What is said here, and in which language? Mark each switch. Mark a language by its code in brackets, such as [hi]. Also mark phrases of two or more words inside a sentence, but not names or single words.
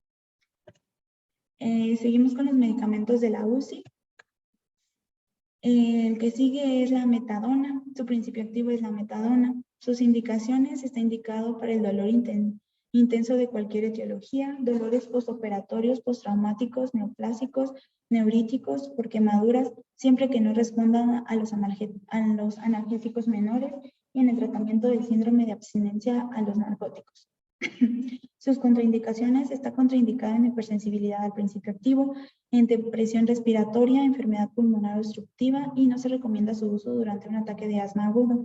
[es] Seguimos con los medicamentos de la UCI. El que sigue es la metadona. Su principio activo es la metadona. Sus indicaciones: está indicado para el dolor intenso de cualquier etiología, dolores postoperatorios, postraumáticos, neoplásicos, neuríticos, por quemaduras, siempre que no respondan a los analgésicos menores, y en el tratamiento del síndrome de abstinencia a los narcóticos. Sus contraindicaciones: está contraindicada en hipersensibilidad al principio activo, en depresión respiratoria, enfermedad pulmonar obstructiva, y no se recomienda su uso durante un ataque de asma agudo.